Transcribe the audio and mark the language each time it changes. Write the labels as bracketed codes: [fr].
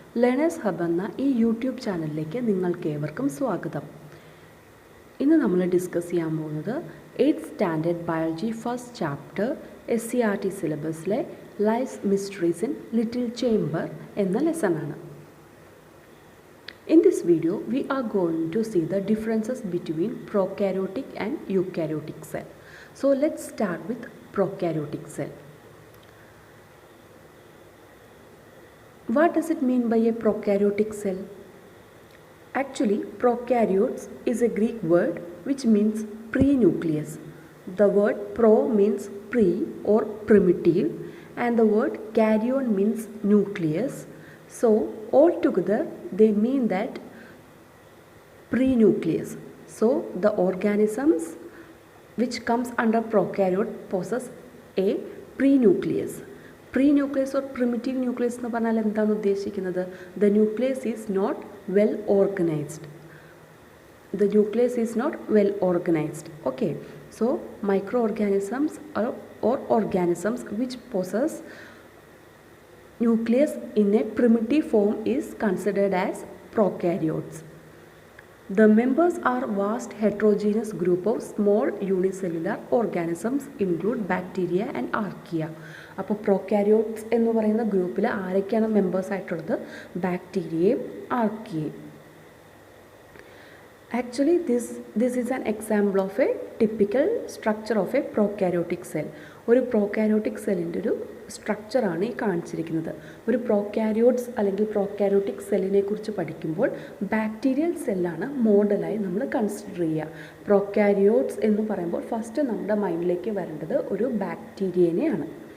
[ml] Learners Hub എന്ന ഈ YouTube ചാനലിലേക്ക് നിങ്ങൾക്ക് ഏവർക്കും സ്വാഗതം. ഇന്ന് നമ്മൾ ഡിസ്കസ് ചെയ്യാൻ പോകുന്നത് 8th standard biology first chapter SCRT സിലബസിലെ life mysteries in little chamber എന്ന ലെസൺ ആണ്. [en] In this video, we are going to see the differences between prokaryotic and eukaryotic cell. So let's start with prokaryotic cell. What does it mean by a prokaryotic cell? Actually, prokaryotes is a Greek word which means pre-nucleus. The word pro means pre or primitive and the word karyon means nucleus. So altogether they mean that pre-nucleus. So the organisms which comes under prokaryote possess a pre-nucleus. Pre-nucleus or primitive nucleus [ml] എന്ന് പറഞ്ഞാൽ എന്താണ് ഉദ്ദേശിക്കുന്നത്? [en] The nucleus is not well organized. The nucleus is not well organized. Okay. So microorganisms or organisms which possess nucleus in a primitive form is considered as prokaryotes. The members are vast heterogeneous group of small unicellular organisms include bacteria and archaea. [ml] അപ്പോൾ prokaryotes എന്ന് പറയുന്ന ഗ്രൂപ്പിൽ ആരൊക്കെയാണ് members ആയിട്ടുള്ളത്? ബാക്ടീരിയയും ആർക്കിയയും. [en] Actually this is an example of a typical structure of a prokaryotic cell. [ml] ഒരു prokaryotic സെല്ലിൻ്റെ ഒരു സ്ട്രക്ചറാണ് ഈ കാണിച്ചിരിക്കുന്നത്. ഒരു prokaryotes അല്ലെങ്കിൽ prokaryotic സെല്ലിനെ കുറിച്ച് പഠിക്കുമ്പോൾ ബാക്ടീരിയൽ സെല്ലാണ് മോഡലായി നമ്മൾ കൺസിഡർ ചെയ്യുക. prokaryotes എന്ന് പറയുമ്പോൾ ഫസ്റ്റ് നമ്മുടെ മൈൻഡിലേക്ക് വരേണ്ടത് ഒരു ബാക്ടീരിയനെയാണ്.